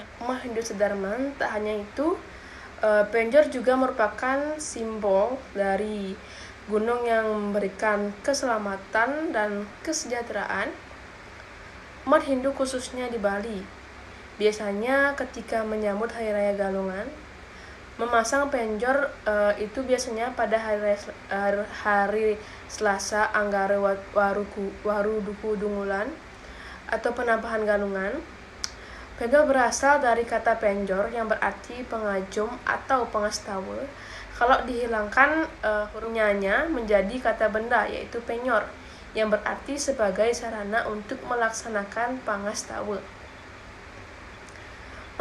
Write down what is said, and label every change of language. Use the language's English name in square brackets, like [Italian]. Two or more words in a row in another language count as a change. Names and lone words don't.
[Indonesian] Umat Hindu Sedarman, tak hanya itu, penjor juga merupakan simbol dari gunung yang memberikan keselamatan dan kesejahteraan. Umat Hindu khususnya di Bali biasanya ketika menyambut Hari Raya Galungan memasang penjor itu biasanya pada hari Selasa Anggara Waruduku Dungulan atau penampahan galungan. Penjor berasal dari kata penjor yang berarti pengajum atau pengastawa. Kalau dihilangkan hurufnya menjadi kata benda, yaitu penyor, yang berarti sebagai sarana untuk melaksanakan pangastawa.